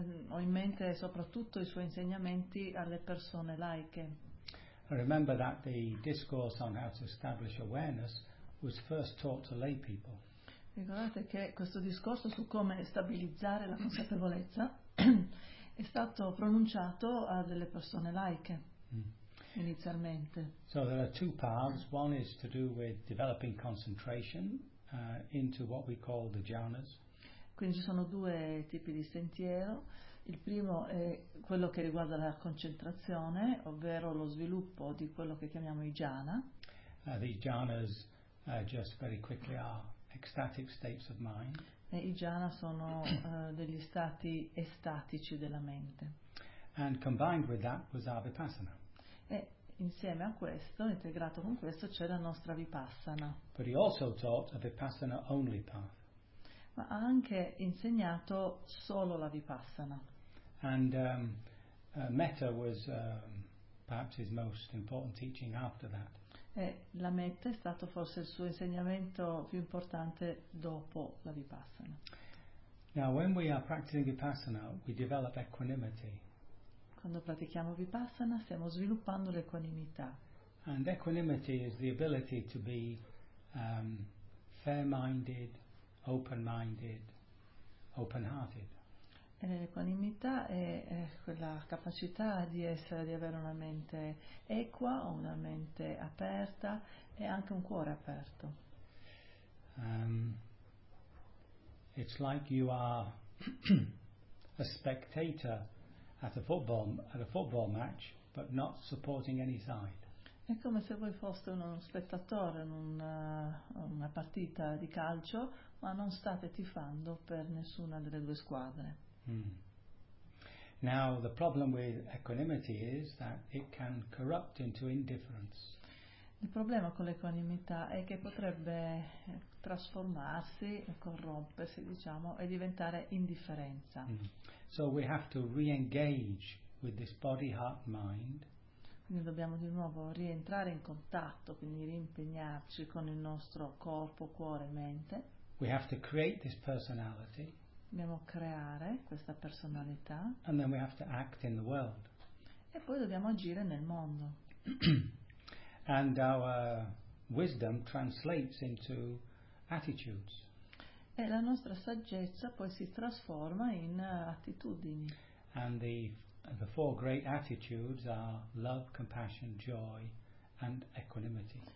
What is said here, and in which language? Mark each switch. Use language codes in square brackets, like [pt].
[it] Ho in mente soprattutto i suoi insegnamenti alle persone laiche. [en] I remember that the discourse on how to establish awareness was first taught to lay people. [it] Ricordate che questo discorso su come stabilizzare la consapevolezza è stato pronunciato a delle persone laiche inizialmente. [en] So there are two paths. One is to do with developing concentration into what we call the jhanas. [it] Quindi ci sono due tipi di sentiero. Il primo è quello che riguarda la concentrazione, ovvero lo sviluppo di quello che chiamiamo i jhana. [en] The jhanas just very quickly are ecstatic states of mind. [it] E i jhana sono degli stati estatici della mente. [en] And combined with that was our vipassana. [it] E insieme a questo, integrato con questo, c'è la nostra vipassana. [en] But he also taught a vipassana only path. [it] Ma ha anche insegnato solo la vipassana. [en] And metta was perhaps his most important teaching after that. [it] E la metta è stato forse il suo insegnamento più importante dopo la vipassana. [en] Now when we are practicing vipassana, we develop equanimity. [it] Quando pratichiamo vipassana, stiamo sviluppando l'equanimità. [en] And equanimity is the ability to be fair-minded, open-minded, open-hearted. [it] L'equanimità è quella capacità di essere, di avere una mente equa, una mente aperta e anche un cuore aperto. [en] It's like you are a spectator at a football match, but not supporting any side. [it] È come se voi foste uno spettatore in una partita di calcio, ma non state tifando per nessuna delle due squadre. [en] Now the problem with equanimity is that it can corrupt into indifference. [it] Il problema con l'equanimità è che potrebbe trasformarsi e corrompersi, diciamo, e diventare indifferenza. [en] So we have to re-engage with this body, heart, mind. [it] Quindi dobbiamo di nuovo rientrare in contatto, quindi riimpegnarci con il nostro corpo, cuore, mente. [en] We have to create this personality. [it] Dobbiamo creare questa personalità. [en] And then we have to act in the world. [it] E poi dobbiamo agire nel mondo. [en] And our wisdom translates into attitudes. [it] E la nostra saggezza poi si trasforma in attitudini. [en] And the four great attitudes are love, compassion, joy, and equanimity.